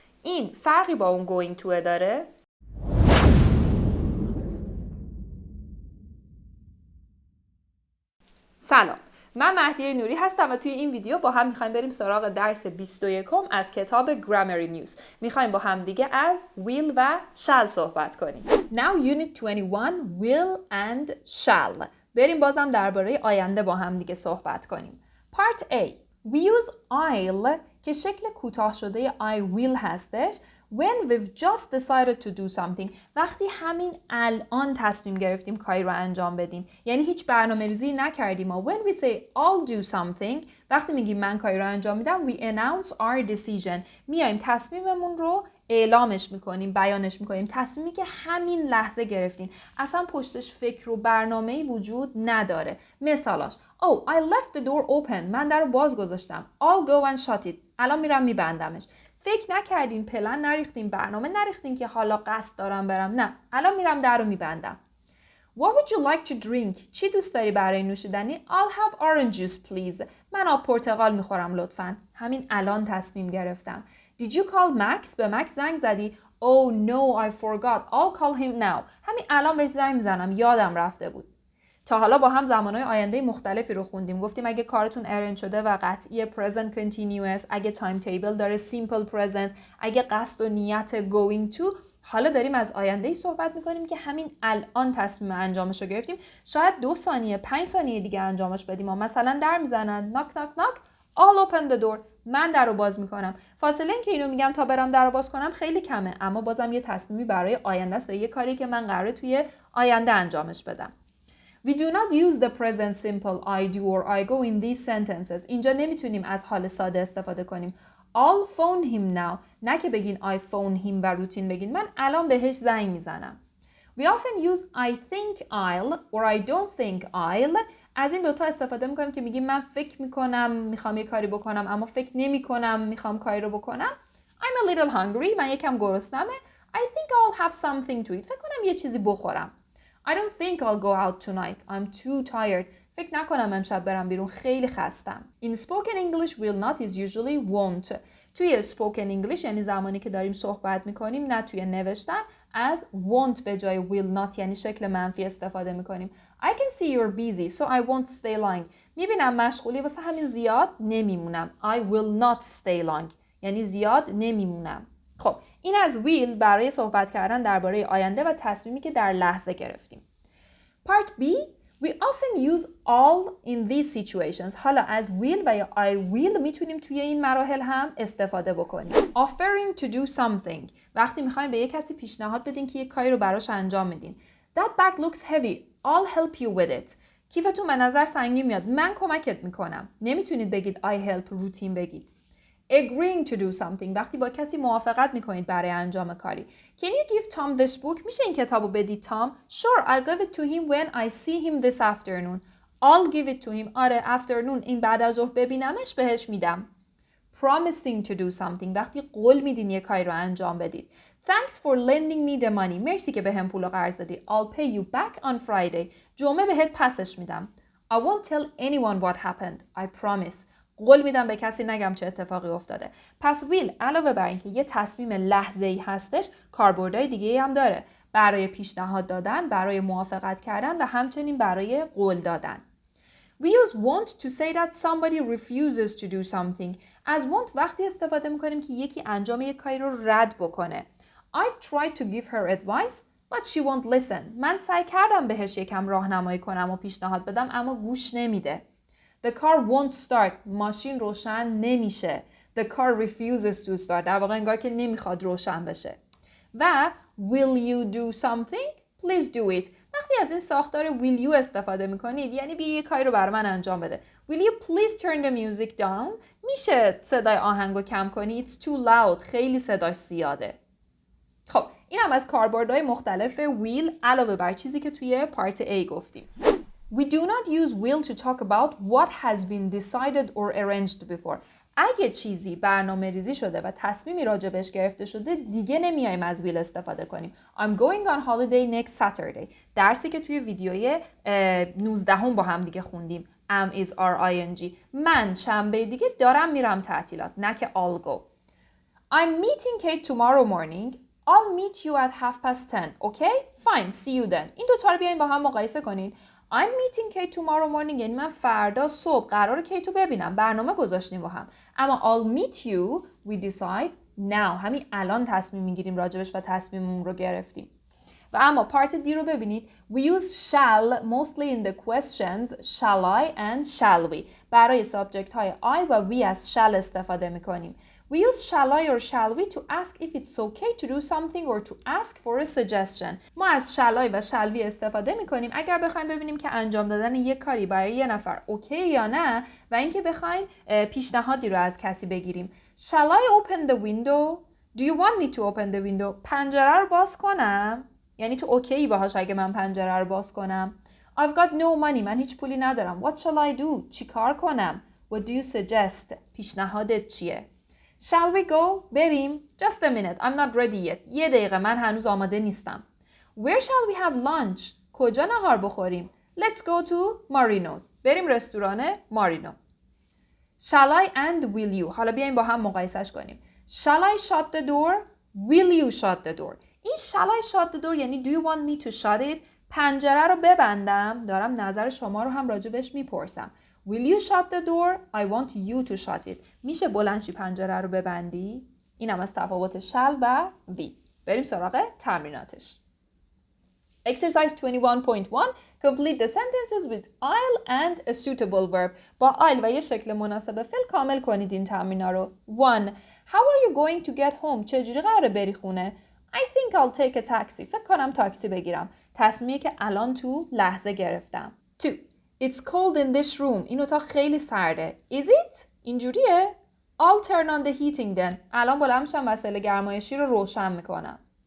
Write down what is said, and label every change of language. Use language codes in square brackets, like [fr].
[fa] این فرقی با اون [en] going to [fa] داره؟ سلام، من مهدی نوری هستم و توی این ویدیو با هم میخوایم بریم سراغ درس 21 از کتاب Grammar News. میخوایم با هم دیگه از will و shall صحبت کنیم. [en] Now Unit 21 will and shall. [fa] بریم بازم درباره آینده با هم دیگه صحبت کنیم. [en] Part A. We use I'll [fa] که شکل کوتاه شده [en] I will [fa] هستش [en] when we've just decided to do something. [fa] وقتی همین الان تصمیم گرفتیم کاری رو انجام بدیم. یعنی هیچ برنامه‌ریزی نکردیم. [en] و when we say I'll do something [fa] وقتی میگیم من کاری رو انجام میدم [en] we announce our decision. [fa] میایم تصمیممون رو اعلامش میکنیم، بیانش میکنیم. تصمیمی که همین لحظه گرفتیم. اصلا پشتش فکر و برنامه‌ای وجود نداره. مثالاش [en] Oh, I left the door open. [fa] من در رو باز گذاشتم. [en] I'll go and shut it. [fa] الان میرم میبندمش. فکر نکردین، پلن نریختین، برنامه نریختین که حالا قصد دارم برم. نه، الان میرم در رو میبندم. [en] What would you like to drink? [fa] چی دوست داری برای نوشیدنی؟ [en] I'll have orange juice please. [fa] من آب پرتقال میخورم لطفاً. همین الان تصمیم گرفتم. [en] Did you call Max? [fa] به مکس زنگ زدی؟ [en] Oh no, I forgot. I'll call him now. [fa] همین الان بهش زنگ میزنم. یادم رفته بود. تا حالا با هم زمانهای آینده مختلفی رو خوندیم. گفتیم اگه کارتون ارنج شده و قطعی present continuous، اگه تایم تیبل داره simple present، اگه قصد و نیت going to. حالا داریم از آینده‌ای صحبت می‌کنیم که همین الان تصمیم انجامش رو گرفتیم. شاید 2 ثانیه 5 ثانیه دیگه انجامش بدیم. [en] مثلا در میزنن knock knock knock I'll open the door. [fa] من در رو باز میکنم. فاصله این که اینو میگم تا برم در رو باز کنم خیلی کمه، اما بازم یه تصمیمی برای آینده است و یه کاری که من قراره توی آینده انجامش بدم. [en] We do not use the present simple I do or I go in these sentences. [fa] اینجا نمیتونیم از حال ساده استفاده کنیم. [en] I'll phone him now. [fa] نه که بگین I phone him و روتین بگین من الان بهش زنگ میزنم. [en] We often use I think I'll or I don't think I'll. [fa] از این دوتا استفاده میکنیم که میگیم من فکر میکنم میخوام یه کاری بکنم اما فکر نمیکنم میخوام کاری رو بکنم. [en] I'm a little hungry. [fa] من یکم گرسنمه. [en] I think I'll have something to eat. [fa] فکر کنم یه چیزی بخورم. [en] I don't think I'll go out tonight. I'm too tired. [fa] فکر نکنم امشب برم بیرون. خیلی خستم. [en] In spoken English, will not is usually won't. [fa] توی spoken English یعنی زمانی که داریم صحبت میکنیم نه توی نوشتن از won't به جای will not یعنی شکل منفی استفاده میکنیم. [en] I can see you're busy, so I won't stay long. [fa] میبینم مشغولی واسه همین زیاد نمیمونم. [en] I will not stay long. [fa] یعنی زیاد نمیمونم. خب این از will برای صحبت کردن درباره آینده و تصمیمی که در لحظه گرفتیم. [en] Part B. We often use all in these situations. [fa] حالا از will و یا I will میتونیم توی این مراحل هم استفاده بکنیم. [en] Offering to do something. [fa] وقتی میخواین به یک کسی پیشنهاد بدین که یک کاری رو براش انجام میدین. [en] That bag looks heavy. I'll help you with it. [fa] کیفتون به نظر سنگین میاد. من کمکت میکنم. نمیتونید بگید [en] I help [fa] روتین بگید. [en] Agreeing to do something. [fa] وقتی با کسی موافقت میکنید برای انجام کاری. [en] Can you give Tom this book? [fa] میشه این کتابو بدید تام؟ [en] Sure, I'll give it to him when I see him this afternoon. I'll give it to him. [fa] آره, afternoon. این بعد از ظهر ببینمش بهش میدم. [en] Promising to do something. [fa] وقتی قول میدین یه کاری رو انجام بدید. [en] Thanks for lending me the money. [fa] مرسی که بهم پولو قرض دادی. [en] I'll pay you back on Friday. [fa] جمعه بهت پسش میدم. [en] I won't tell anyone what happened. I promise. [fa] قول میدم به کسی نگم چه اتفاقی افتاده. پس ویل علاوه بر اینکه یه تصمیم لحظه‌ای هستش، کاربردهای دیگه‌ای هم داره. برای پیشنهاد دادن، برای موافقت کردن و همچنین برای قول دادن. [en] We use want to say that somebody refuses to do something. [fa] از want وقتی استفاده میکنیم که یکی انجام یک کاری رو رد بکنه. [en] I've tried to give her advice, but she won't listen. [fa] من سعی کردم بهش یکم راهنمایی کنم و پیشنهاد بدم اما گوش نمیده. [en] The car won't start. [fa] ماشین روشن نمیشه. [en] The car refuses to start. [fa] در واقع انگار که نمیخواد روشن بشه. [en] و will you do something? Please do it. [fa] وقتی از این ساختار will you استفاده میکنید یعنی بیا یه کاری رو برای من انجام بده. [en] Will you please turn the music down? [fa] میشه صدای آهنگو کم کنی. [en] It's too loud. [fa] خیلی صداش زیاده. خب این هم از کاربردهای مختلف will علاوه بر چیزی که توی پارت A گفتیم. [en] We do not use will to talk about what has been decided or arranged before. [fa] اگه چیزی برنامه ریزی شده و تصمیمی راجبش گرفته شده دیگه نمیایم از will استفاده کنیم. [en] I'm going on holiday next Saturday. [fa] درسی که توی ویدیوی 19 هم با هم دیگه خوندیم. [en] Am is ing. [fa] من شنبه دیگه دارم میرم تعطیلات. نه که I'll go. [en] I'm meeting Kate tomorrow morning. I'll meet you at 10:30. Okay? Fine. See you then. [fa] این دوتا رو بیاین با هم مقایسه کنین. [en] I'm meeting Kate tomorrow morning [fa] یعنی من فردا صبح قراره کیتو ببینم. برنامه گذاشتیم با هم. اما [en] I'll meet you we decide now. [fa] همین الان تصمیم میگیریم راجبش و تصمیممون رو گرفتیم. و اما پارت دی رو ببینید. [en] We use shall mostly in the questions shall I and shall we. [fa] برای سابجکت های I و we از shall استفاده میکنیم. [en] We use shall I or shall we to ask if it's okay to do something or to ask for a suggestion. [fa] ما از shall I و shall we استفاده میکنیم اگر بخوایم ببینیم که انجام دادن یک کاری برای یه نفر اوکی یا نه و اینکه بخوایم پیشنهادی رو از کسی بگیریم. [en] Shall I open the window? Do you want me to open the window? [fa] پنجره رو باز کنم؟ یعنی تو اوکی باهاش اگه من پنجره رو باز کنم. [en] I've got no money. [fa] من هیچ پولی ندارم. [en] What shall I do? [fa] چی کار کنم؟ [en] What do you suggest? [fa] پیشنهادت چیه؟ [en] Shall we go? [fa] بریم. [en] Just a minute. I'm not ready yet. [fa] یه دقیقه من هنوز آماده نیستم. [en] Where shall we have lunch? [fa] کجا نهار بخوریم؟ [en] Let's go to Marino's. [fa] بریم رستوران مارینو. [en] Shall I and will you? [fa] حالا بیایم با هم مقایسش کنیم. [en] Shall I shut the door? Will you shut the door? این shall I shut the door یعنی do you want me to shut it؟ [fa] پنجره رو ببندم. دارم نظر شما رو هم راجبش میپرسم. [en] Will you shut the door? I want you to shut it. [fa] میشه بلندشی پنجره رو ببندی؟ اینم از تفاوت shall و we. بریم سراغ تمریناتش. [en] Exercise 21.1 Complete the sentences with I'll and a suitable verb. [fa] با I'll و یه شکل مناسب فعل کامل کنید این تمرینا رو. 1. [en] How are you going to get home? [fa] چجوری قراره بری خونه؟ [en] I think I'll take a taxi. [fa] فکر کنم تاکسی بگیرم. تصمیمی که الان تو لحظه گرفتم. [en] 2. It's cold in this room. [fa] این اتاق خیلی سرده. [en] Is it? [fa] اینجوریه؟ [en] I'll turn on the heating then. [fa] الان بلند میشم وسایل گرمایشی رو روشن میکنم.